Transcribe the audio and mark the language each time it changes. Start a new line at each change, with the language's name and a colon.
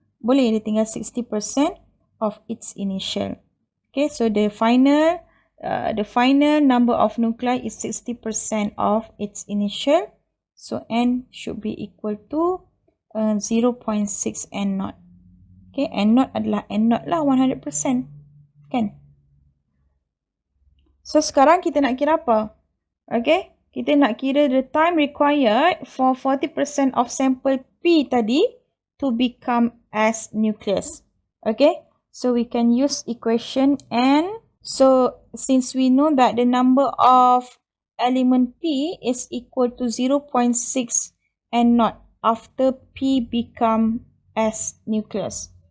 Malay: Boleh dia tinggal 60%
English: of its initial. Okay, so the final number of nuclei is 60% of its initial. So N should be equal to 0.6 N naught.
Malay: Okay, N naught adalah N naught lah 100%. Kan? So sekarang kita nak kira apa?
English: Okay,
Malay: kita nak kira
English: the time required for 40% of sample P
Malay: tadi
English: to become S nucleus. Okay, so we can use equation N. So since we know that the number of element P is equal to 0.6 N naught after P become S nucleus.